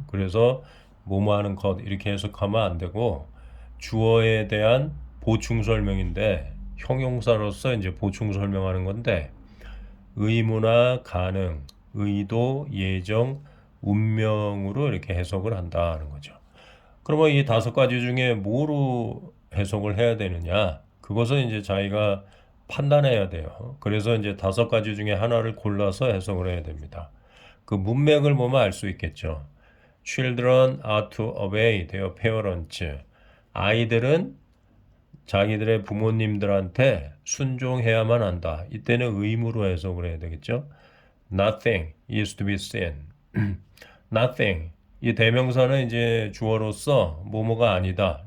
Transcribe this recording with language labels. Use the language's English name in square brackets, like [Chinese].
[Korean] 그래서 뭐뭐하는 것 이렇게 해석하면 안 되고 주어에 대한 보충 설명인데 형용사로서 이제 보충 설명하는 건데 의무나 가능, 의도, 예정, 운명으로 이렇게 해석을 한다는 거죠. 그러면 이 다섯 가지 중에 뭐로 해석을 해야 되느냐? 그것은 이제 자기가 판단해야 돼요. 그래서 이제 다섯 가지 중에 하나를 골라서 해석을 해야 됩니다. 그 문맥을 보면 알 수 있겠죠. [English] Children are to obey their parents. [Korean] 아이들은 자기들의 부모님들한테 순종해야만 한다. 이때는 의무로 해석을 해야 되겠죠. [English] Nothing is to be seen. Nothing. [Korean] 이 대명사는 이제 주어로서 뭐뭐가 아니다.